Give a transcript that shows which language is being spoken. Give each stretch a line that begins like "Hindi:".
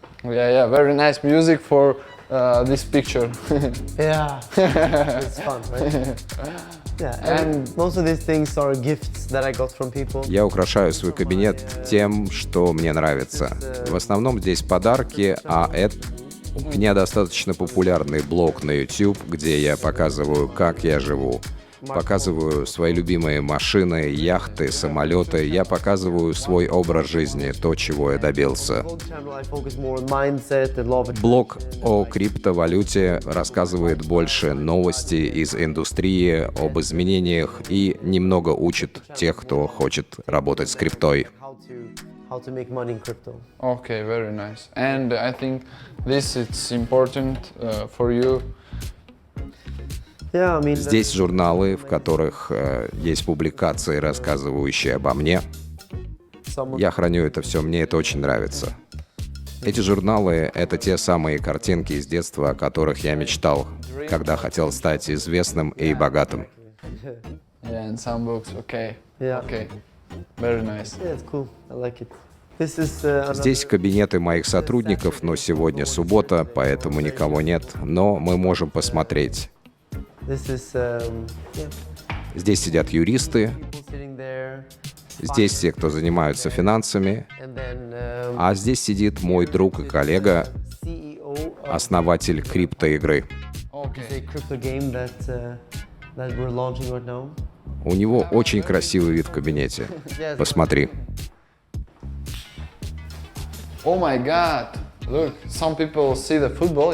English: Yeah, very nice music for this picture. Yeah. It's fun, right? Yeah. And most of these things are gifts that I got from people.
Russian: Я украшаю свой кабинет тем, что мне нравится. В основном здесь подарки, а это... У меня достаточно популярный блог на YouTube, где я показываю, как я живу. Показываю свои любимые машины, яхты, самолеты. Я показываю свой образ жизни, то, чего я добился.
English: Blog channel, I focus more on mindset and law of
Russian: Блог о криптовалюте рассказывает больше новостей из индустрии, об изменениях и немного учит тех, кто хочет работать с криптой.
English: how to make money in crypto. Okay, very nice. And I think this is important for you. Yeah, I mean,
Russian: Здесь журналы, в которых есть публикации, рассказывающие обо мне. Я храню это все, мне это очень нравится. Эти журналы — это те самые картинки из детства, о которых я мечтал, когда хотел стать известным и богатым.
English: Yeah, in some books. Okay. Yeah. Okay. Very nice. Yeah, it's cool. I like it. This is
Russian: Здесь кабинеты моих сотрудников, но сегодня суббота, поэтому никого нет, но мы можем посмотреть.
English: this is yeah,
Russian: Здесь сидят юристы,
English: people sitting there,
Russian: здесь те, кто занимаются финансами,
English: and then
Russian: а здесь сидит мой друг и коллега,
English: CEO of
Russian: основатель криптоигры.
English: a crypto game that we're launching right now.
Russian: У него очень красивый вид в кабинете. Посмотри.
English: Oh my God! Look, some people see the football.